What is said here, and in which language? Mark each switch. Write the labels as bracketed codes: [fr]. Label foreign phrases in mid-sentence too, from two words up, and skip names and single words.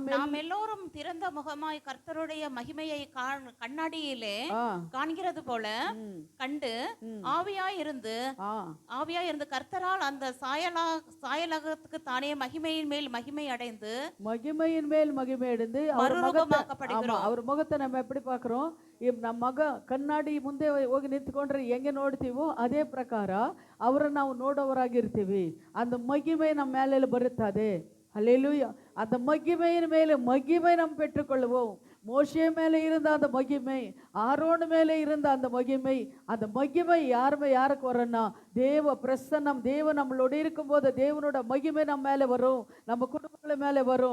[ta] எல்லோரும் திறந்த முகமாய் கர்த்தருடைய மகிமையை கண்ணாடியிலே காண்கிறது போல கண்டு ஆவியாய் இருந்து கர்த்தரால் அந்த சாயலகத்துக்கு தானே மகிமையின் மேல் மகிமை அடைந்து அவர் முகத்தை நம்ம எப்படி பார்க்கிறோம், [kn] ನಮ್ಮ ಮಗ ಕನ್ನಡಿ ಮುಂದೆ ಹೋಗಿ ನಿಂತ್ಕೊಂಡ್ರೆ ಹೆಂಗೆ ನೋಡ್ತೀವೋ ಅದೇ ಪ್ರಕಾರ ಅವರನ್ನು ನಾವು ನೋಡೋವರಾಗಿರ್ತೀವಿ. [ta] அந்த மகிமை நம்ம மேலே ಬರುತ್ತದೆ. ஹல்லேலூயா. அந்த மகிமையின் மேலே மகிமை நாம் பெற்றுக்கொள்வோம். மோசே மேலே இருந்த அந்த மகிமை, ஆரோன் மேலே இருந்த அந்த மகிமை யாருக்கு வரும்னா, தேவ பிரசன்னம், தேவன் நம்மளோட இருக்கும்போது தேவனோட மகிமை நம்ம மேலே வரும், நம்ம குடும்பங்கள் மேலே வரும்.